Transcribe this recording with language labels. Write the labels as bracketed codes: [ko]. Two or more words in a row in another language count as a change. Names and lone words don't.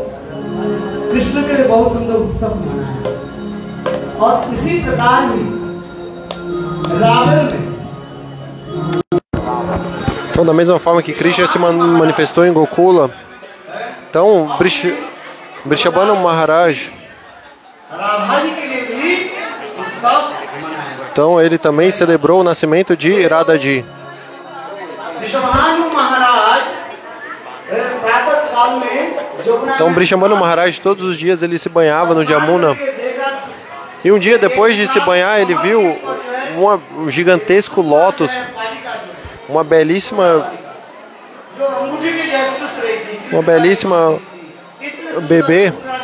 [hi] कृष्ण के लिए बहुत सुंदर उत्सव मनाया और इसी प्रकार ही रावण में [pt] Então, da mesma forma que Krishna se manifestou em Gokula, então Vrishabhana Maharaj, então ele também celebrou o nascimento de Radhaji. [hi] Vrishabhana Maharaj प्रातः काल में [pt] Então Brishabhanu Maharaj todos os dias ele se banhava no Jamuna. E um dia depois de se banhar ele viu um gigantesco lótus, uma belíssima bebê.